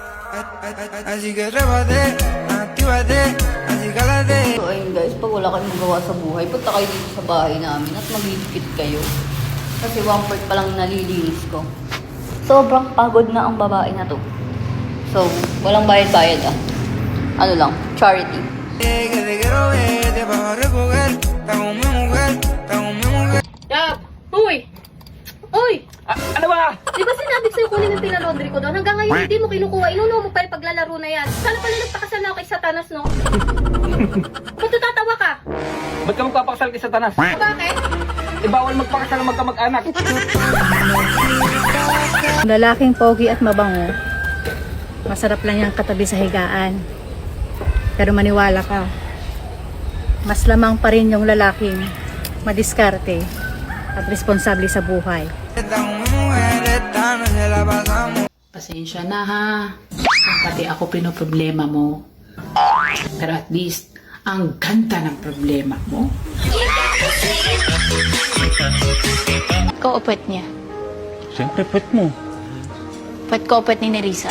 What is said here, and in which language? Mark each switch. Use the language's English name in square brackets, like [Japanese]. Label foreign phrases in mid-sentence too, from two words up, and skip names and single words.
[Spanish] Así que trépate, actívate, así cálate. [Filipino] So ayun guys, pag wala kayong magawa sa buhay, punta kayo dito sa bahay namin at magigipit kayo. Kasi 1/4 pa lang nalilinis ko. Sobrang pagod na ang babae na to. So, walang bayad-bayad ah. Ano lang, charity. [Spanish] Que te quiero ver, te vas a recoger. Está con mi mujer, está con mi mujer. Yap! Uy! Uy! [Filipino] Ano ba? Di ba sinabi sa'yo kunin yung pinalaundry ko doon? Hanggang ngayon hindi mo kinukuha. Inuno mo pa yung paglalaro na yan. Sana pala nagpakasal na ako kay Satanas, no? Ba't natatawa ka? Ba't ka magpapakasal kay Satanas? Bakit? Bawal magpakasal ng magkamag-anak. Lalaking pogi at mabango. Masarap lang yung katabi sa higaan. Pero maniwala ka, mas lamang pa rin yung lalaking madiskarte at responsable sa buhay. [Spanish] Está con mi mujer, esta noche la pasamos. [Filipino] Pasensya na ha. Pati ako pinoproblema mo. Pero at least, ang ganda ng problema mo. Ikaw o puwet niya? Siyempre, pwet mo. Puwet ko o puwet ni Nerissa?